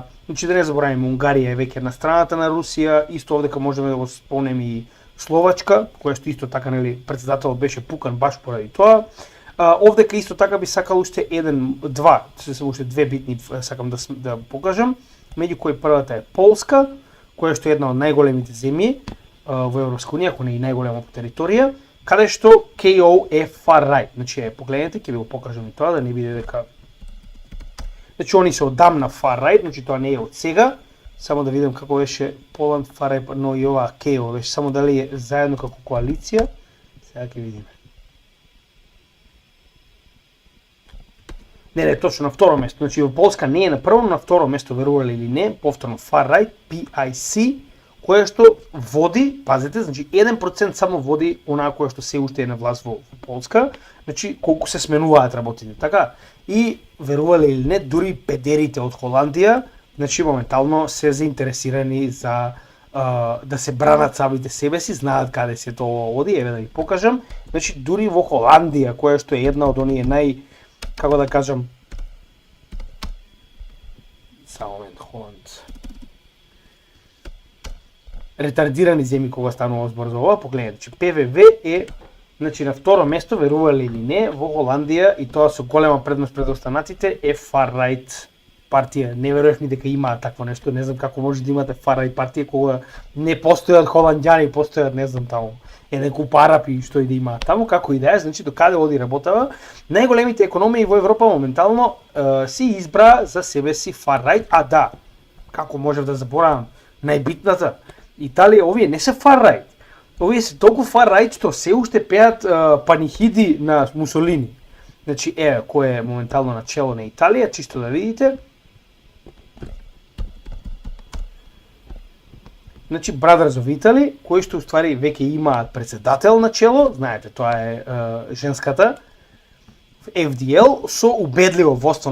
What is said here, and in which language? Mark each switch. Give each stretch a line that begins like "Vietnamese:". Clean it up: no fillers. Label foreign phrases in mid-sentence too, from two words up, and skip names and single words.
Macedonian: Значи да не забораваме, Унгарија е веќе на страната на Русија, исто овдека можеме да го спомнеме и Словачка, која што исто така, нели, председател беше пукан баш поради тоа. Овдека исто така би сакал уште уште две битни сакам да покажам, меѓу кои првата е Полска, која што е една од најголемите земји во Европска унија, ако не и најголема по територија, каде што KO е
English: far right.
Macedonian: Значи, погледнете, ќе ви го покажам и тоа, да не биде дека... Значи, они се одамна
English: far right,
Macedonian: значи тоа не е од сега, само да видам како беше Поланд
English: far right,
Macedonian: но и ова KO беше, само дали е заедно како коалиција, сега ќе видиме. Не, точно на второ место. Значи, во Полска не е на прво, на второ место, верували или не, повторно
English: far right,
Macedonian: PIC, кое што води, пазете, значи 1% само води онаа која што се уште е на власт во Полска, значи колку се сменуваат работите, така? И верувале или не, дури педерите од Холандија, значи моментално се заинтересирани за да се бранат самите себе си, знаат каде се тоа оди, еве да ви покажам. Значи дури во Холандија, која што е една од оние како да кажам, само момент, Холанд. Ретардирани земји кога станува збор за ова, погледнете, че ПВВ е, значи на второ место, верували или не, во Холандија и тоа со голема предност пред останатите е
English: far right
Macedonian: партија. Не верував ни дека има такво нешто, не знам како може да имате
English: far right
Macedonian: партија кога не постојат холанѓани, постојат не знам таму еден куп арапи што и да има таму, како и да е, значи до каде оди работава. Најголемите економии во Европа моментално си избра за себе си
English: far right,
Macedonian: а да, како можев да заборавам, најбитната, Италија, овие не се
English: far right.
Macedonian: Овие се толку
English: far right
Macedonian: што се уште пеат панихиди на Мусолини. Значи, кој е моментално на чело на Италија, чисто да видите. Значи, Brothers of Italy, кои што уствари веќе имаат председател на чело, знаете, тоа е женската, FDL, со убедливо водство